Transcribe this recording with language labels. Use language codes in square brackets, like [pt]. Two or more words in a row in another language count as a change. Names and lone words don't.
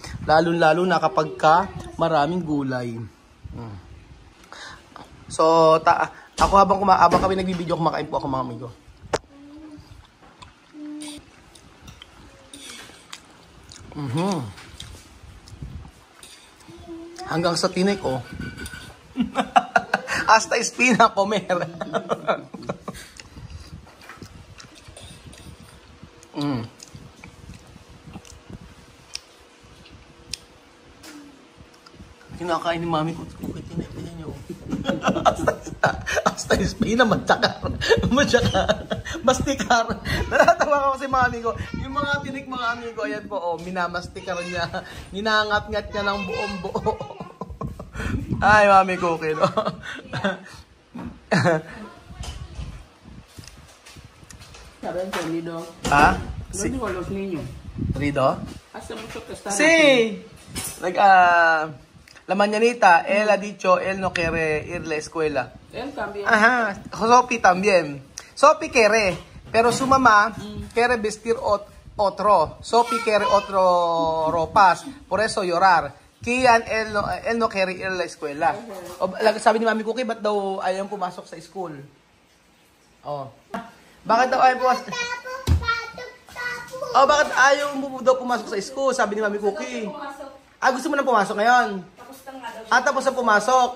[tl] Lalo-lalo na kapag maraming gulay. So, ako habang kami nagbibideo, kumakain po ako mga amigo. Hanggang sa tinik, oh. [es] Hasta espina comer. [tl] Kinakain ni Mami ko. Okay, tinipin niyo. [es] Hasta espina, mastikar. [tl] Naratawa ko si Mami ko. Yung mga tinik mga amigo, ayan po, oh, minamastikar niya. Ninangat-ngat niya ng buong buo. Ay, Mami Cookie, no? Sabi ang Lido. [es] Si Lo digo a los niños. Rido? Hace mucho que están Sí. La mañanita, él ha dicho, él no quiere ir a la escuela. Él también. Ajá, Sophie también. Sophie quiere, pero su mamá quiere vestir otro. Sophie quiere otro ropas, por eso llorar. Kian, él no quiere ir a la escuela. [tl] Sabi ni Mami Cookie, ba't daw ayaw pumasok sa school? Oh. Bakit daw ayaw pumasok? Oh, bakit ayaw mo daw pumasok sa school? Sabi ni Mami Cookie. Gusto mo na pumasok ngayon? Tapos na pumasok.